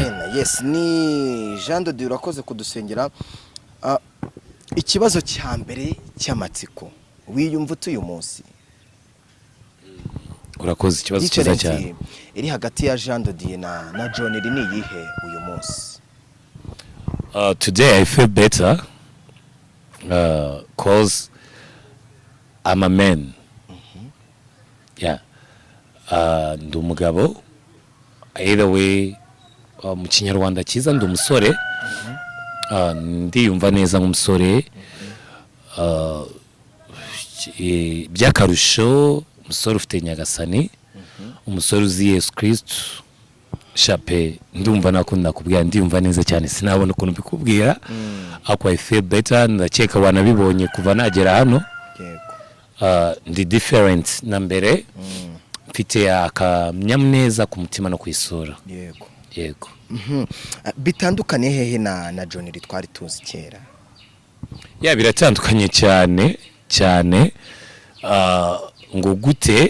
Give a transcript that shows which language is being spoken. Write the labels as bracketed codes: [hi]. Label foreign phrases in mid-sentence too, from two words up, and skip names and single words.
[rw] Yes, ni Jean de Dieu urakoze kudusengera. Ikibazo cya mbere cy'amatsiko wiyumva uyu munsi. Urakoze, ikibazo cyiza cyane. Iri hagati ya Jean de Dieu na JohnLee ni yihe uyu munsi? [en] Today I feel better cause I'm a man. Yeah. [rw] Ndi umugabo. [en] Either way [rw] mu Kinyarwanda cyiza ndi umusore. Ndiyumva neza nk'umusore. Byakarusho umusore ufite nyagasani, umusore uzi Yesu Kristo. Shape ndumva nakunda kubwira, ndiyumva neza cyane, sinabona ukuntu bikubwira. [en] Ako I feel better, [rw] ndakeka wanabibonye kuva nagera hano. Ndi different na mbere. Mfite akanyamuneza ku mutima no kwisura. Yego. Bitandukanye hehe na JohnLee twari tuzi kera? Ya biratandukanye cyane ngo gute.